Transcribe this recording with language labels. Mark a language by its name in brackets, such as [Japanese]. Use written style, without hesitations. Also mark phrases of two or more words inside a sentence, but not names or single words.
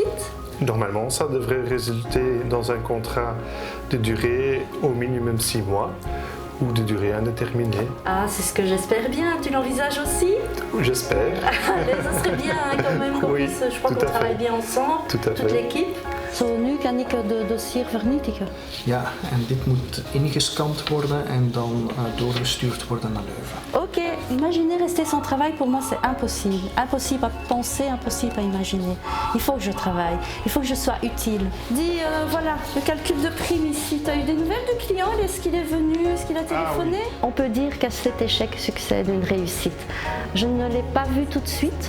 [French] Normalement, ça devrait résulter dans un contrat de durée au minimum 6 mois ou de durée indéterminée. Ah, c'est ce que j'espère bien. Tu l'envisages aussi ? J'espère. Ça serait bien quand même qu'on puisse, je crois qu'on travaille bien ensemble, toute l'équipe. [Dutch] Zo, nu kan ik de dossier vernietigen. Ja, en dit moet ingescand worden en dan doorgestuurd worden naar Leuven. [French] Ok, imaginer rester sans travail, pour moi c'est impossible. Impossible à penser, impossible à imaginer. Il faut que je travaille, il faut que je sois utile. Dis, voilà, le calcul de prime ici. Tu as eu des nouvelles du client ? Est-ce qu'il est venu ? Est-ce qu'il a téléphoné ? Oui. On peut dire qu'à cet échec succède une réussite. Je ne l'ai pas vu tout de suite.